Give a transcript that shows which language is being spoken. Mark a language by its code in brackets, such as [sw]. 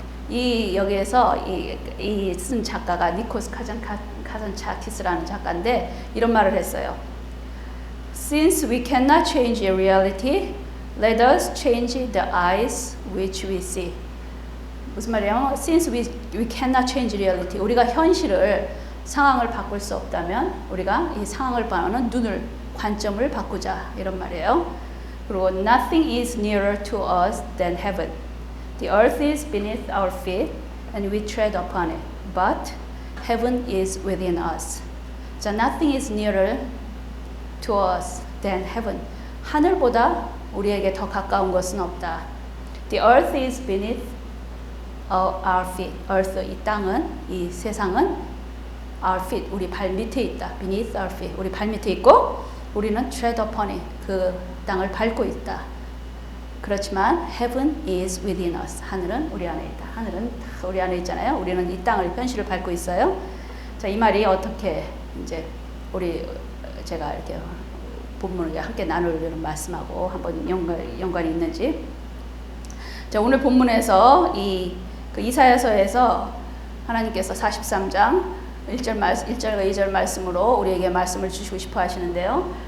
[ko] 여기에서 이 쓴 작가가 니코스 카잔차키스라는 작가인데 이런 말을 했어요. [en] Since we cannot change reality, let us change the eyes which we see. [ko] 무슨 말이에요? [en] Since we cannot change reality, [ko] 우리가 현실을 상황을 바꿀 수 없다면 우리가 이 상황을 바라는 관점을 바꾸자, 이런 말이에요. 그리고 [en] Nothing is nearer to us than heaven. The earth is beneath our feet and we tread upon it, but heaven is within us. 자, nothing is nearer to us than heaven. [ko] 하늘보다 우리에게 더 가까운 것은 없다. [en] The earth is beneath our feet. [ko] earth, 이 땅은, 이 세상은 [en] our feet, [ko] 우리 발 밑에 있다. [en] beneath our feet, [ko] 우리 발 밑에 있고 우리는 [en] tread upon it, [ko] 그 땅을 밟고 있다. 그렇지만 [en] heaven is within us. [ko] 하늘은 우리 안에 있다. 하늘은 우리 안에 있잖아요. 우리는 이 땅을, 현실을 밟고 있어요. 자, 이 말이 어떻게 이제 제가 이렇게 본문을 함께 나누려는 말씀하고 한번 연관이 있는지. 자, 오늘 본문에서 그 이사야서에서 하나님께서 43장 1절과 2절 말씀으로 우리에게 말씀을 주시고 싶어 하시는데요.